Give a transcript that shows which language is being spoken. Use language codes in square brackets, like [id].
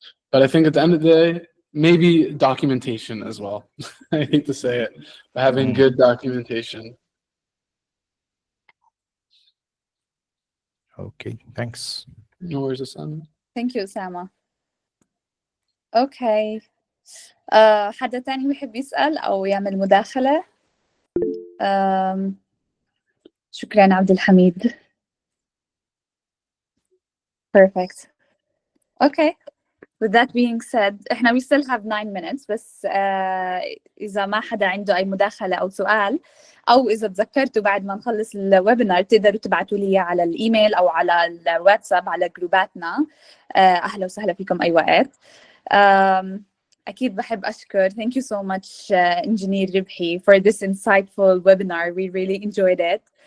[en] But I think at the end of the day, maybe documentation as well. I hate to say it, but having good documentation. Okay, thanks. No worries, Asana. Thank you أسامة. [ar] اوكي. حدا تاني بيحب يسأل أو يعمل مداخلة؟ شكرا عبد الحميد. [en] Perfect. Okay. With that being said, we still have 9 minutes [ar] بس إذا ما حدا عنده أي مداخلة أو سؤال أو إذا تذكرتوا بعد ما نخلص الويبينار تقدروا تبعتوا لي على الإيميل أو على الواتساب على جروباتنا. أهلا وسهلا فيكم أي وقت. أكيد بحب أشكر [en] thank you so much Engineer ربحي for this insightful webinar. We really enjoyed it.